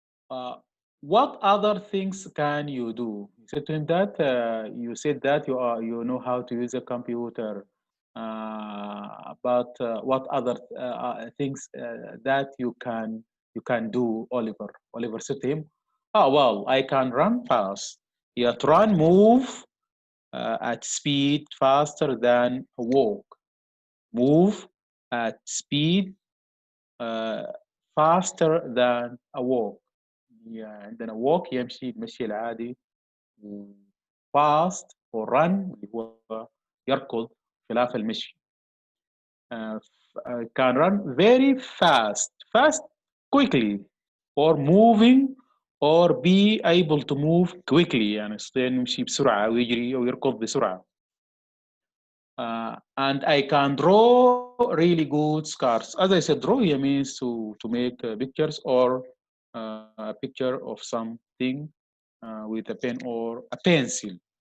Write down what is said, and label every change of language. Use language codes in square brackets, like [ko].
[en] Uh, what other things can you do? He said to him that you said that you know how to use a computer, but what other things that you can do, Oliver? Oliver said to him, "Oh well, I can run fast. Yeah, to run, move at speed faster than a walk. Move at speed uh, faster than a walk. [ar] يعني عندنا walk يمشي المشي العادي، و [en] fast or run [ar] اللي هو يركض خلاف المشي. [en] Can run very fast, fast quickly, or moving, or be able to move quickly [ar] يعني يستطيع انه يمشي بسرعة أو يجري أو يركض بسرعة. [en] And I can draw really good scars. As I said, draw here means to make pictures or a picture of something with a pen or a pencil.